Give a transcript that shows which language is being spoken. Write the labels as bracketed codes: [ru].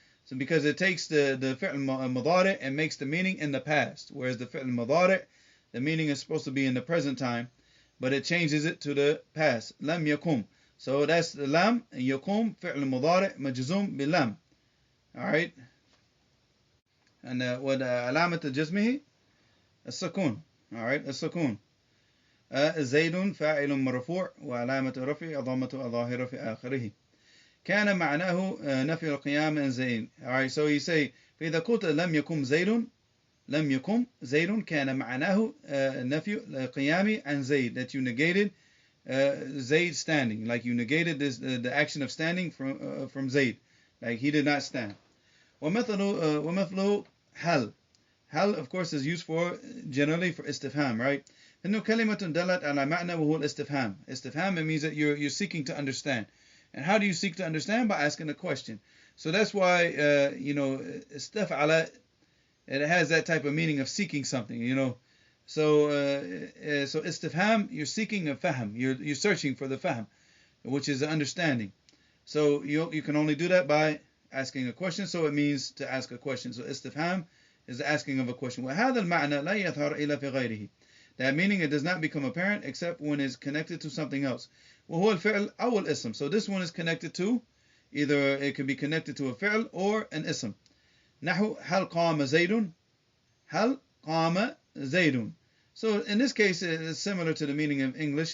[en] So because it takes the فعل المضارع and makes the meaning in the past, whereas the فعل المضارع, the meaning is supposed to be in the present time, but it changes it to the past. [ar] لم يقم. [en] So that's the lam, and [ar] يقوم فعل مضارع مجزوم باللام, [en] all right, and [ar] وعلامة جزمه السكون, [en] all right, السكون. [ar] زيد فاعل مرفوع وعلامة رفعه الضمة الظاهرة في آخره. كان معناه نفي القيام عن زيد. [en] Alright, so you say [ar] فإذا قلت لم يقم زيد لم يقم زيد كان معناه نفي القيام عن زيد, [en] that you negated Zayd standing, like you negated this the action of standing from Zayd, like he did not stand. [ar] ومثله هل. [en] Hal, of course, is used for generally for istifham, right? [ar] إنه كلمة دلت على معنى وهو الاستفهام. [en] Istifham, it means that you're seeking to understand. And how do you seek to understand? By asking a question. So that's why استفعل, it has that type of meaning of seeking something, you know. So istifham, you're seeking a fahm, you're searching for the fahm, which is the understanding. So you can only do that by asking a question. So it means to ask a question. So istifham is the asking of a question. [ar] وهذا المعنى لا يظهر إلا في غيره. [en] That meaning, it does not become apparent except when it's connected to something else. [ar] وهو الفعل أو الاسم. [en] So this one is connected to, either it could be connected to a fi'l or an ism. [ar] نحو هل قام زيد هل قام زيد. [en] So in this case, it's similar to the meaning of English.